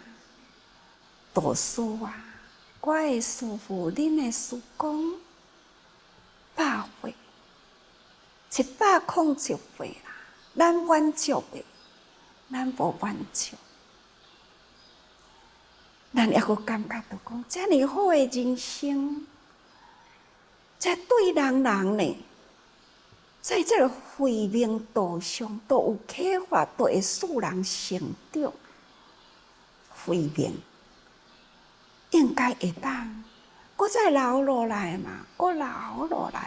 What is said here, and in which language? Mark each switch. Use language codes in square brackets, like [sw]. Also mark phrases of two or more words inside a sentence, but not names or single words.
[nan] 大师啊，我的师父，恁的师公，百回101回啦，咱满足的。咱无满足，咱还阁感觉到讲，遮尔好诶人生，遮对人呢，在这个慧命道上都有启发，都会使人成长。慧命应该会当，搁再留落来嘛，搁留落来。